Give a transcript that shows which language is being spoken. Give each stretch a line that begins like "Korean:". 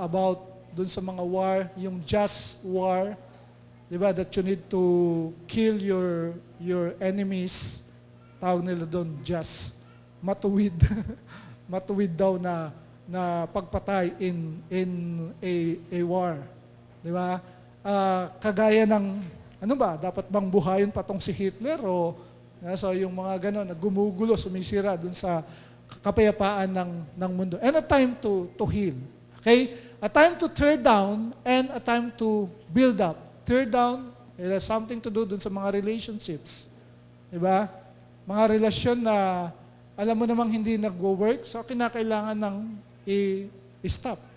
Filipino: About dun sa mga war, yung just war, diba?
English: That you need to kill your enemies.
Filipino: Tawag nila doon just. Matuwid. Matuwid daw na na pagpatay
English: in a war.
Filipino: Di ba? Kagaya ng, ano ba, dapat bang buhayin pa tong si Hitler o so yung mga ganon, gumugulo, sumisira dun sa kapayapaan ng mundo.
English: And a time to heal. Okay? A time to tear down and a time to build up. Tear down, it has something to do
Filipino: dun sa mga
English: relationships. Diba?
Filipino: Mga relasyon na alam mo namang hindi nagwo-work, so kinakailangan ng i-stop.